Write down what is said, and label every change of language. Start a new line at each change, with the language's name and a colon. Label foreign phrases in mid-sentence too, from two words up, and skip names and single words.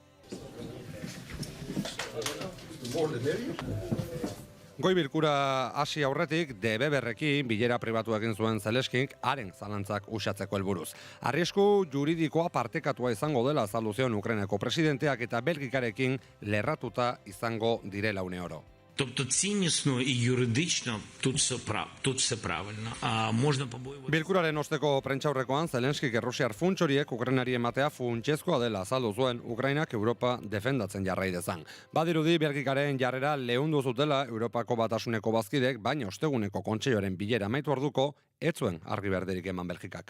Basque: Goi bilkura hasi aurretik, de Weverrekin bilera pribatu egin zuen Zelenskik haren zalantzak uxatzeko helburuz. Arrisku juridikoa partekatua izango dela azaldu zion Ukrainako presidenteak eta Belgikarekin lerratuta izango direla une oro.
Ukrainian: Тобто ціннісно і юридично тут все правильно. А можна побоювати.
Basque: Bilkuraren osteko prentsaurrekoan Zelenskik errusiar funts horiek Ukrainari ematea funtsezkoa dela azaldu zuen Ukrainak Europa defendatzen jarrai dezan. Badirudi Belgikaren jarrera leundu zutela Europako Batasuneko bazkidek, baina osteguneko kontseiloaren bilera amaitu orduko ez zuen argi berderik eman Belgikak.